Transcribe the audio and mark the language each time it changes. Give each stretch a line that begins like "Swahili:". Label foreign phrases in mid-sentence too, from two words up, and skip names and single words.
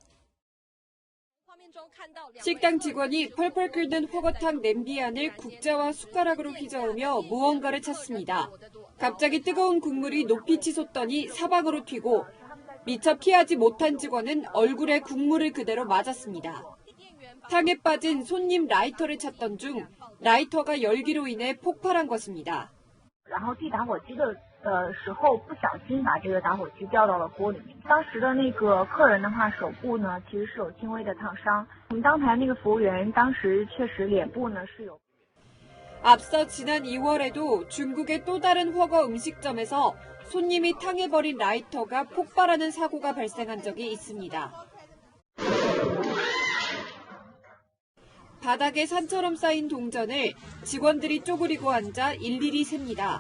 Korean: 식당 직원이 펄펄 끓는 훠궈탕 냄비 안을 국자와 숟가락으로 휘저으며 무언가를 찾습니다. 갑자기 뜨거운 국물이 높이 치솟더니 사방으로 튀고 미처 피하지 못한 직원은 얼굴에 국물을 그대로 맞았습니다. 탕에 빠진 손님 라이터를 찾던 중 라이터가 열기로 인해 폭발한 것입니다.
Chinese: 然后递打火机的时候不小心把这个打火机掉到了锅里面。当时的那个客人的话，手部呢其实是有轻微的烫伤。我们当台那个服务员当时确实脸部呢是有。
Korean: 앞서 지난 2월에도 중국의 또 다른 훠궈 음식점에서 손님이 탕에 버린 라이터가 폭발하는 사고가 발생한 적이 있습니다. 바닥에 산처럼 쌓인 동전을 직원들이 쪼그리고 앉아 일일이 셉니다.